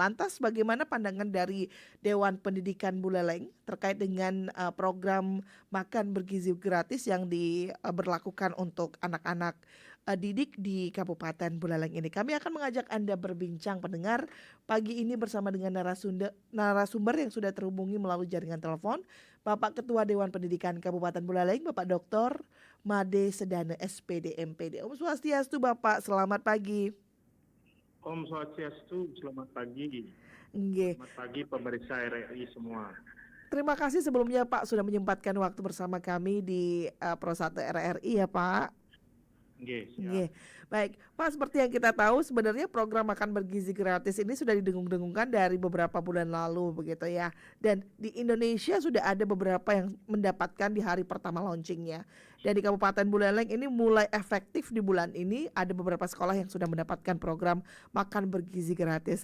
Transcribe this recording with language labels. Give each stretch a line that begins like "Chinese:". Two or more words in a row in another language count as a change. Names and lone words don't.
Indonesian: Lantas bagaimana pandangan dari Dewan Pendidikan Buleleng terkait dengan, program makan bergizi gratis yang diberlakukan untuk anak-anak, didik di Kabupaten Buleleng ini? Kami akan mengajak Anda berbincang pendengar pagi ini bersama dengan narasumber yang sudah terhubungi melalui jaringan telepon. Bapak Ketua Dewan Pendidikan Kabupaten Buleleng, Bapak Dr. Made Sedane SPD MPD. Om Swastiastu Bapak, selamat pagi. Om Swastiastu, selamat pagi. Nggih. Selamat pagi pemirsa RRI semua. Terima kasih sebelumnya Pak sudah menyempatkan waktu bersama kami di Pro 1 RRI ya Pak. Nggih, siap. Nggih. Baik, Pak, seperti yang kita tahu sebenarnya program makan bergizi gratis ini sudah didengung-dengungkan dari beberapa bulan lalu begitu ya. Dan di Indonesia sudah ada beberapa yang mendapatkan di hari pertama launchingnya. Dan di Kabupaten Buleleng ini mulai efektif di bulan ini ada beberapa sekolah yang sudah mendapatkan program makan bergizi gratis.